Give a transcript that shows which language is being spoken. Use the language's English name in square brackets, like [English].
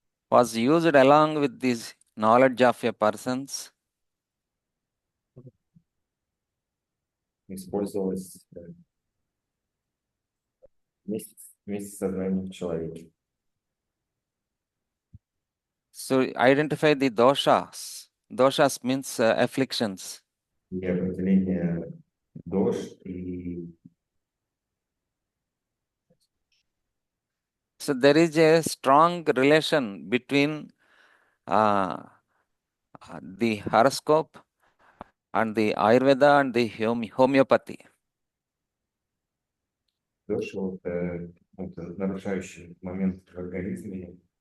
[English] was used along with this knowledge of a person's [Russian] использовалась вместе с сознанием человека. [English] so identify the doshas. Doshas means afflictions. [Russian] И определение дош и [English] So there is a strong relation between the horoscope and the Ayurveda and the homeopathy. [Russian] дош вот, это нарушающий момент в организме.